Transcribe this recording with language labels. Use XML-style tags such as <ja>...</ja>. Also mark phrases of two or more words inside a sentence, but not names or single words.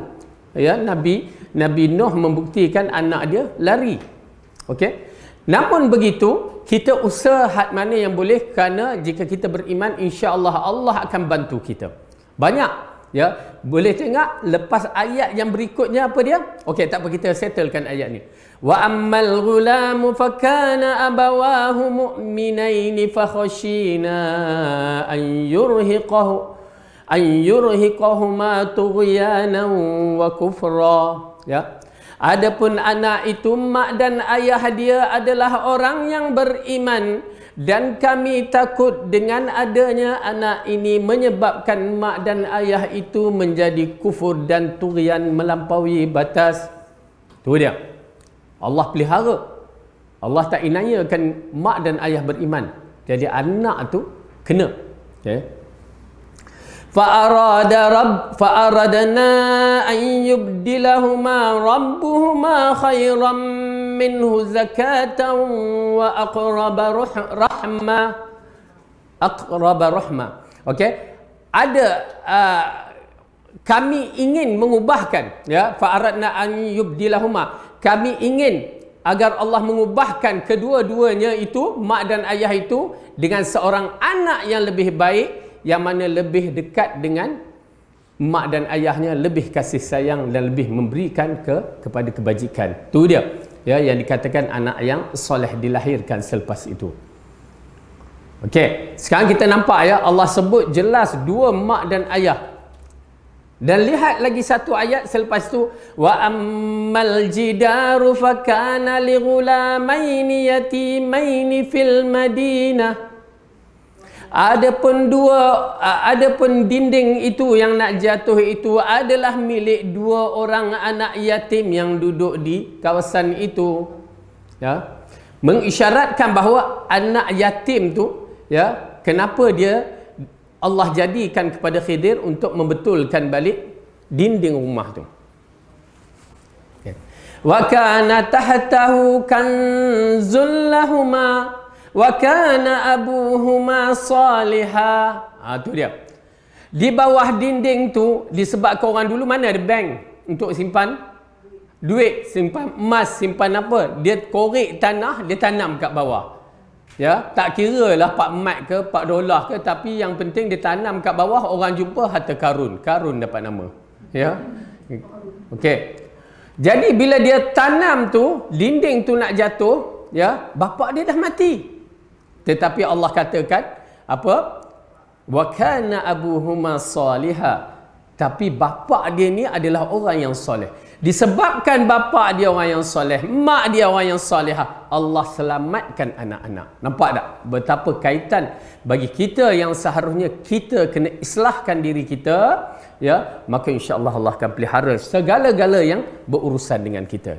<ms>Ya, Nabi Nuh membuktikan anak dia lari. Okey. Namun begitu, kita usaha hak mana yang boleh, kerana jika kita beriman,</ms> <ar>إن شاء الله</ar> <ms>Allah akan bantu kita. Banyak ya, Boleh tengok lepas ayat yang berikutnya apa dia? Okey, tak apa, kita settlekan ayat ni.</ms> <ar>وأما الغلام فكان أبواه مؤمنين فخشينا أن يرهقهما طغيانا وكفرا.</ar> <ms>Ya. Adapun anak itu, mak dan ayah dia adalah orang yang beriman, dan kami takut dengan adanya anak ini menyebabkan mak dan ayah itu menjadi kufur dan tughyan, melampaui batas. Tu dia. Allah pelihara. Allah tak inayakan mak dan ayah beriman. Jadi anak tu kena. Okay.</ms> <ar>فأردنا أن يبدلهما ربهما خيرا منه زكاة وأقرب رحمة.</ar> <ms>Okey, ada kami ingin mengubahkan, ya,</ms> <ar>فأردنا أن يبدلهما,</ar> <ms>kami ingin agar Allah mengubahkan kedua-duanya itu, mak dan ayah itu, dengan seorang anak yang lebih baik, yang mana lebih dekat dengan mak dan ayahnya, lebih kasih sayang dan lebih memberikan kepada kebajikan. Tu dia, ya, yang dikatakan anak yang soleh dilahirkan selepas itu. Okey, sekarang kita nampak, ya, Allah sebut jelas dua mak dan ayah. Dan lihat lagi satu ayat selepas tu,</ms> <ar>وأما الجدار فكان لغلامين يتيمين في المدينة.</ar> <ms>Adapun dinding itu yang nak jatuh itu adalah milik dua orang anak yatim yang duduk di kawasan itu. Ya. Mengisyaratkan bahawa anak yatim tu, ya, kenapa dia Allah jadikan kepada Khidir untuk membetulkan balik dinding rumah tu. Okay.</ms> <ar>وكان تحته كنز لهما وكان أبوهما صالحا.</ar> <ms>Tu dia. Di bawah dinding tu, disebabkan orang dulu mana ada bank untuk simpan duit, simpan emas, simpan apa, dia korek tanah, dia tanam kat bawah. Ya, tak kira lah $4 ke $4 ke, tapi yang penting dia tanam kat bawah, orang jumpa harta karun. Karun dapat nama. Ya. Okey. Jadi bila dia tanam tu, dinding tu nak jatuh, ya, bapa dia dah mati. Tetapi Allah katakan apa?</ms> <ar>وكان أبوهما صالحا.</ar> <ms>Tapi bapa dia ni adalah orang yang soleh. Disebabkan bapa dia orang yang soleh, mak dia orang yang salihah, Allah selamatkan anak-anak. Nampak tak betapa kaitan bagi kita yang seharusnya kita kena islahkan diri kita, ya, maka</ms> <ar>إن شاء الله</ar> <ms>Allah akan pelihara segala-gala yang berurusan dengan kita.</ms>